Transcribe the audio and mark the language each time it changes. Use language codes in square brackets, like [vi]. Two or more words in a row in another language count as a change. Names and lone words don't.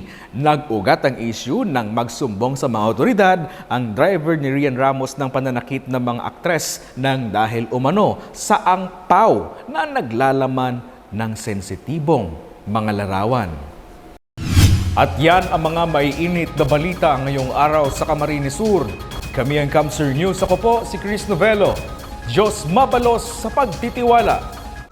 [tl] Nag-ugat ang issue nang magsumbong sa mga otoridad ang driver ni Rian Ramos ng pananakit ng mga aktres nang dahil umano sa angpaw na naglalaman ng sensitibong mga larawan. At yan ang mga maiinit na balita ngayong araw sa Camarines Sur. Kami ang Kamsur News. Ako po si Chris Novello. [bik] Diyos mabalos sa pagtitiwala.